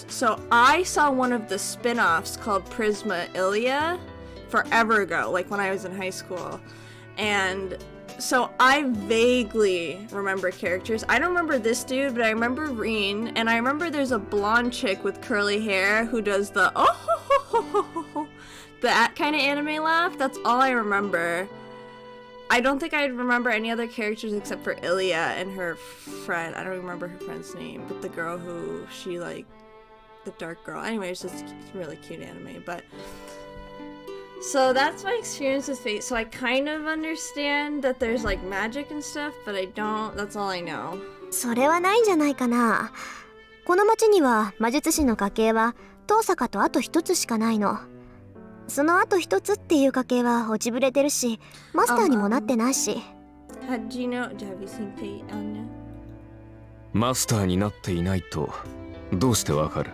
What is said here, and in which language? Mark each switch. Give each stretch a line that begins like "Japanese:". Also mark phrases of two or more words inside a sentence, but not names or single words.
English: So I saw one of the spin-offs called Prisma Ilia forever ago, like when I was in high school. And so I vaguely remember characters. I don't remember this dude, but I remember Reen, and I remember there's a blonde chick with curly hair who does the oh ho ho ho ho ho ho, that kind of anime laugh. That's all I remember. I don't think I remember any other characters except for Ilia and her friend. I don't remember her friend's name, but the girl who she like, the dark girl. Anyway, it's just really cute anime, but so that's my experience with Fate. So I kind of understand that there's like magic and stuff, but I don't. That's all I know.
Japanese: それはないんじゃないかな。この町には魔術師の家系は遠坂とあと一つしかないの。そのあと一つっていう家系は落ちぶれてるし、マスターにもなってないし。
English: Have you seen Fate, Anya?
Japanese: マスターになっていないとどうしてわかる？